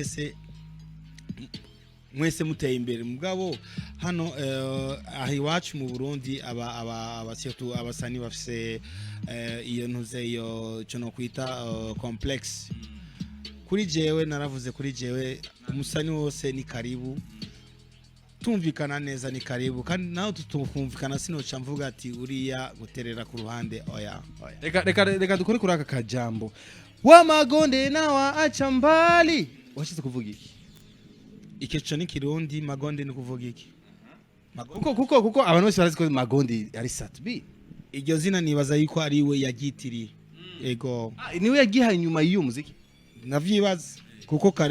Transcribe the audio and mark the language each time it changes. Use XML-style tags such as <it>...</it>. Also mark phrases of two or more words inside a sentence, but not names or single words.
<rn>mwese muteye imbere mugabo hano ahi wacu mu Burundi surtout abasani bafise iyo ntuze iyo cyo no kwita complexe kuri jewe naravuze kuri jewe umusani wose</rn> <sw>ni karibu</sw> <rn>tumvikana neza</rn> <sw>ni karibu</sw> <rn>kandi naho tutumvikana sinoca mvuga ati uriya guterera ku ruhande oya reka dukore kuri aka kajambo</rn> <sw>wa magonde nawa acha mbali</sw> <rn>washize kuvuga iki icyo ni kirundi magonde ni kuvuga iki kuko abantu bose barazi ko magonde ari Satbi iryo zina nibaza yuko ari we yagitiriye ego niwe yagihaye nyuma y'iyo muziki navyibaza kuko kare</rn>